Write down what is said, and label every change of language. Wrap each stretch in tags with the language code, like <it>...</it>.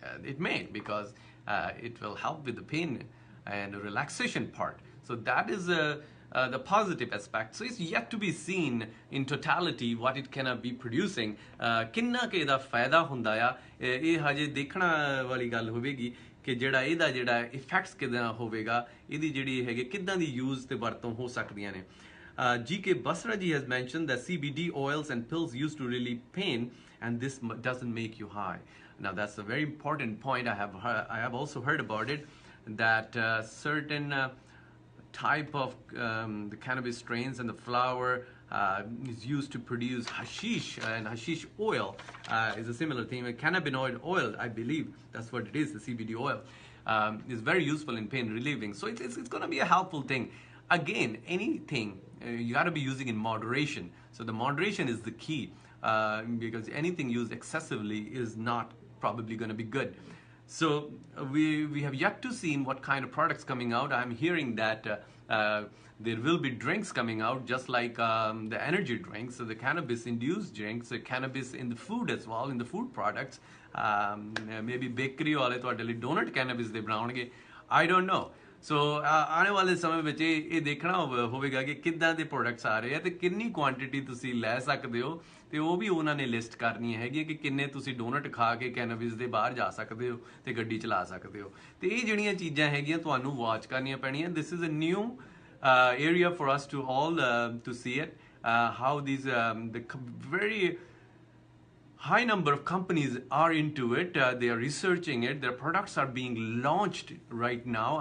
<en>It may, because it will help with the pain and relaxation part. So that is the positive aspect. So it's yet to be seen in totality what it can be producing.</en> <pa>ਕਿੰਨਾ ਕਿ ਇਹਦਾ ਫਾਇਦਾ ਹੁੰਦਾ ਆ, ਇਹ ਹਜੇ ਦੇਖਣਾ ਵਾਲੀ ਗੱਲ ਹੋਵੇਗੀ ਕਿ ਜਿਹੜਾ ਇਹਦਾ ਜਿਹੜਾ ਇਫੈਕਟਸ ਕਿਦਾਂ ਹੋਵੇਗਾ, ਇਹਦੀ ਜਿਹੜੀ ਹੈਗੇ ਕਿੱਦਾਂ ਦੀ ਯੂਜ਼ ਤੇ ਵਰਤੋਂ ਹੋ ਸਕਦੀਆਂ ਨੇ.</pa> <en>G.K. Basra ji has mentioned that CBD oils and pills used to relieve pain, and this doesn't make you high. Now that's a very important point. I have also heard about it, that certain type of the cannabis strains and the flower is used to produce hashish, and hashish oil is a similar thing. Cannabinoid oil, I believe that's what it is, the CBD oil. is very useful in pain relieving. So it's going to be a helpful thing. Again, anything you got to be using in moderation. So the moderation is the key, because anything used excessively is not probably going to be good. So we have yet to see what kind of products coming out. I'm hearing that there will be drinks coming out, just like the energy drinks, so the cannabis-induced drinks, the cannabis in the food as well, in the food products. Maybe bakery</en> <pa>वाले ਤੁਹਾਡੇ ਲਈ</pa> <en>donut cannabis</en> <pa>ਦੇ ਬਣਾਉਣਗੇ.</pa> <en>I don't know.</en> <pa>So ਆਉਣ ਵਾਲੇ ਸਮੇਂ ਵਿੱਚ ਇਹ ਦੇਖਣਾ ਹੋਵੇਗਾ ਕਿ ਕਿੱਦਾਂ ਦੇ ਪ੍ਰੋਡਕਟਸ ਆ ਰਹੇ ਆ ਤੇ ਕਿੰਨੀ ਕੁਆਂਟੀਟੀ ਤੁਸੀਂ ਲੈ ਸਕਦੇ ਹੋ, ਤੇ ਉਹ ਵੀ ਉਹਨਾਂ ਨੇ ਲਿਸਟ ਕਰਨੀ ਹੈਗੀ ਕਿ ਕਿੰਨੇ ਤੁਸੀਂ ਡੋਨਟ ਖਾ ਕੇ ਕੈਨੇਬਿਸ ਦੇ ਬਾਹਰ ਜਾ ਸਕਦੇ ਹੋ ਤੇ ਗੱਡੀ ਚਲਾ ਸਕਦੇ ਹੋ। ਤੇ ਇਹ ਜਿਹੜੀਆਂ ਚੀਜ਼ਾਂ ਹੈਗੀਆਂ ਤੁਹਾਨੂੰ ਵਾਚ ਕਰਨੀਆਂ ਪੈਣੀਆਂ।</pa> <en>This is a new area for us to all to see it, how these the very high number of companies are into it. They are researching it. Their products are being launched right now.</en>